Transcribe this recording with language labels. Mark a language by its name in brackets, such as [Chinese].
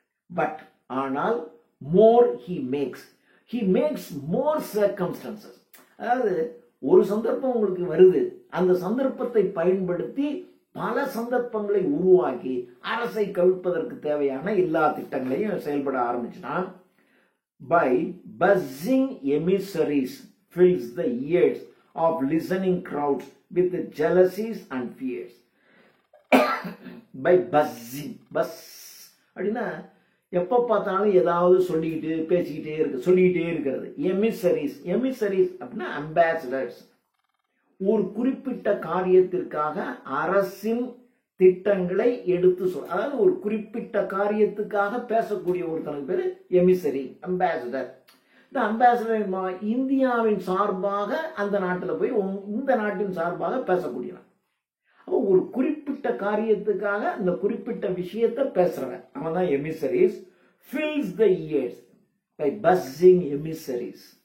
[English] But ஆனால் more he makes more circumstances. [Tamil] அதாவது ஒரு சந்தர்ப்பம் உங்களுக்கு வருது, அந்த சந்தர்ப்பத்தை பயன்படுத்தி பல சந்தர்ப்பங்களை உருவாக்கி அரசை கவிழ்ப்பதற்கு தேவையான எல்லா திட்டங்களையும் செயல்பட ஆரம்பிச்சிட்டான். [English] By buzzing emissaries fills the ears of listening crowds with jealousies and fears. By buzzing, [Tamil] அப்படின்னா எப்ப பார்த்தாலும் ஏதாவது சொல்லிக்கிட்டே இருக்கிறது. எமிசரிஸ் அப்படின்னா அம்பாசிடர்ஸ். ஒரு குறிப்பிட்ட காரியத்திற்காக அரசின் திட்டங்களை எடுத்து அதாவது ஒரு குறிப்பிட்ட காரியத்துக்காக பேசக்கூடிய ஒருத்தனுக்கு பேரு எமிசரி, அம்பாசிடர். இந்த அம்பாசிடர் இந்தியாவின் சார்பாக அந்த நாட்டில் போய் இந்த நாட்டின் சார்பாக பேசக்கூடியவன். அப்போ ஒரு குறிப்பிட்ட காரியத்துக்காக அந்த குறிப்பிட்ட விஷயத்தை பேசுறவன் அவன் தான் எமிசரிஸ். [English] fills the ears by buzzing emissaries.